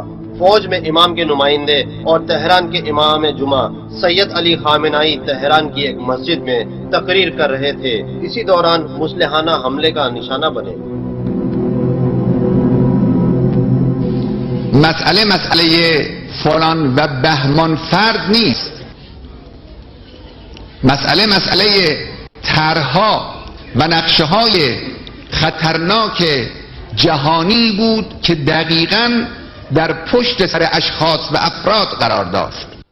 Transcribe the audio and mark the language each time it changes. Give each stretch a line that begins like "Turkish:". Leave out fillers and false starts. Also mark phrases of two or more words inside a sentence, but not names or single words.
Urdu: فوج میں امام کے نمائندے اور تہران کے امام جمعہ سید علی خامنائی تہران کی ایک مسجد میں تقریر کر رہے تھے۔ اسی دوران مسلحانہ حملے کا نشانہ بنے۔
Persian: مسئله فلان و بهمان فرد نیست. مسئله طرح‌ها و نقشه‌های خطرناک جهانی بود که دقیقاً در پشت سر اشخاص و افراد قرار داشت